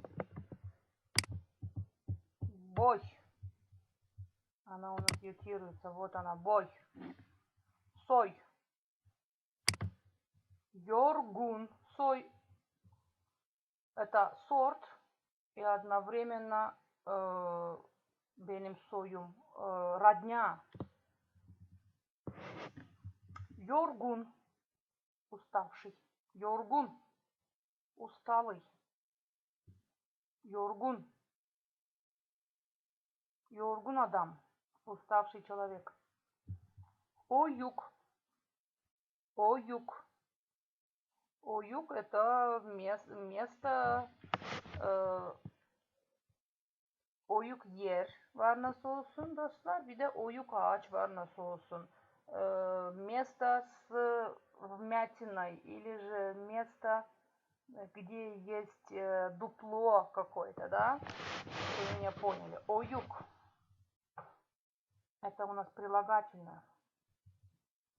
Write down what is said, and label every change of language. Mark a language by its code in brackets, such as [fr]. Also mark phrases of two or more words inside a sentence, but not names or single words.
[ru] Она у нас ютируется. Вот она, бой. [gag] Сой. Yorgun. Сой. [ru] Это сорт. И одновременно [gag] benim soyum. [ru] Родня. Yorgun. Уставший. Yorgun. Усталый. [gag] Yorgun. Yorgun adam. [ru] Уставший человек. Оюк. Оюк это место. [gag] Oyuk yer var nasıl olsun dostlar. Bir de oyuk ağaç var nasıl olsun. [ru] Место с вмятиной или же место, где есть дупло какое-то, да? Вы меня поняли. Оюк. Это у нас прилагательное.